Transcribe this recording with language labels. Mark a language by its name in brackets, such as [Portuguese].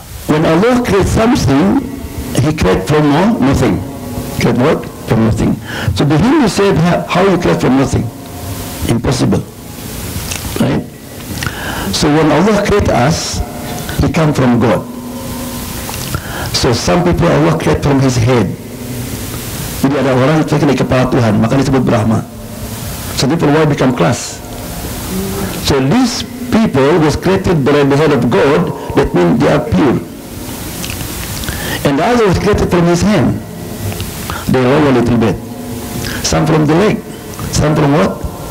[English] When Allah creates something, He creates from nothing. Create what? From nothing. So the Hindu said, how you create from nothing? Impossible. Right? So when Allah create us, He come from God. So some people Allah create from His head. [Indonesian] Jadi ada orang yang dari kepala Tuhan, maka disebut Brahma. [English] So people why become class. So these people was created by the head of God. That means they are pure. And the other was created from His hand. They all a little bit. Some from the leg, some from what?